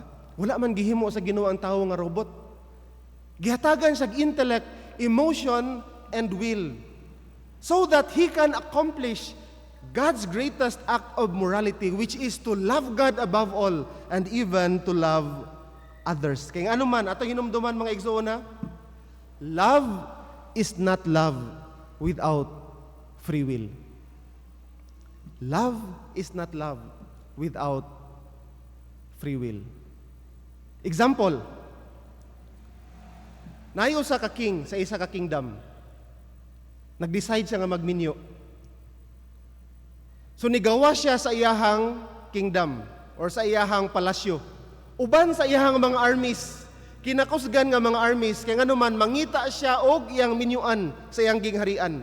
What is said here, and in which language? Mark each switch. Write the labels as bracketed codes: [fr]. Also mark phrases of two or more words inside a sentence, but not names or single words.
[ceb] Wala man gihimo sa Ginoo ang tawo nga robot. Gihatagan siya [en] intellect, emotion, and will, so that he can accomplish God's greatest act of morality, which is to love God above all and even to love others. [ceb] Kaya ano man, ato hinumduman mga igsoona, [en] love is not love without free will. Love is not love without free will. Example, [ceb] naay usa ka king sa isa ka kingdom. Nag-decide siya nga magminyo. So nigawa siya sa iyahang kingdom or sa iyahang palasyo. Uban sa iyahang mga armies, kinakusgan nga mga armies, kaya nga naman mangita siya og iyang minyuan sa iyang gingharian.